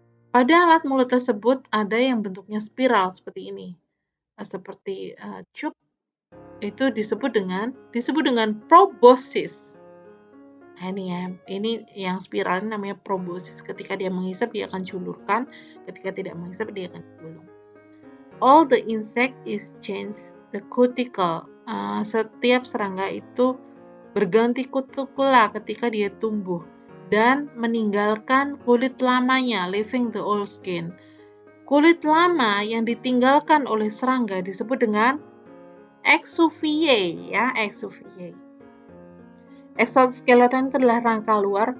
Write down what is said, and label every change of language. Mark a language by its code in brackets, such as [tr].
[id] Pada alat mulut tersebut ada yang bentuknya spiral seperti ini. Seperti cup. Itu disebut dengan proboscis. Nah, ini yang spiral ini namanya proboscis. Ketika dia menghisap dia akan julurkan, ketika tidak menghisap dia akan gulung. [en] All the insect is change the cuticle. [id] Setiap serangga itu berganti kutikula ketika dia tumbuh dan meninggalkan kulit lamanya, [en] leaving the old skin. [id] Kulit lama yang ditinggalkan oleh serangga disebut dengan exuvia ya, exuvia. Exoskeleton itu adalah rangka luar.